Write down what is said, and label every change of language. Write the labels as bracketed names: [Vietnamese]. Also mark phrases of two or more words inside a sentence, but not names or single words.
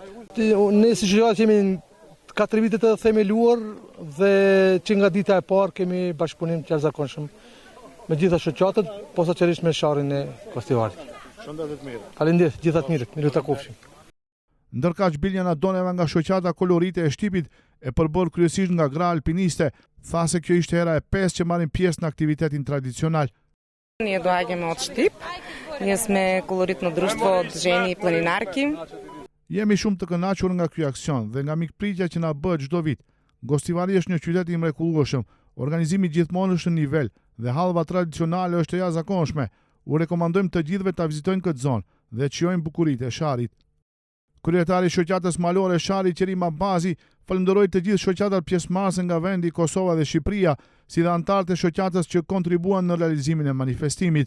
[Albanian] Ne si shoqata jemi 4 vite të themeluar dhe që nga dita e parë kemi bashkëpunim të jashtëzakonshëm me gjitha shoqatët, posaçërisht me Sharin e Gostivarit. Shëndet mirë. Faleminderit, gjithat mirë, miru ta kofshim. Ndërkaq Biljana Doneva nga shoqata Kolorite e Shtipit e përbërë kryesisht nga gra alpiniste, tha se kjo ishte hera e 5 që marrin pjesë në aktivitetin tradicional. [Macedonian] Ние доаѓаме од Штип. Ние сме колоритно друштво жени планинарки. [Albanian] Jemi shumë të kënaqur nga ky aksion dhe nga mikpritja që na bëhet çdo vit. Gostivari është një qytet i mrekullueshëm, organizimi gjithmonë është në nivel dhe hallva tradicionale është e jashtëzakonshme. U rekomandojmë të gjithëve ta vizitojnë këtë zonë dhe të shijojnë bukuritë e Sharit. Kryetari i shoqatës malore Shari Qerima Bazi falenderoi të gjithë shoqatat pjesëmarrëse nga vendi Kosova dhe Shqipëria, si dhe anëtarët e shoqatës që kontribuan në realizimin e manifestimit.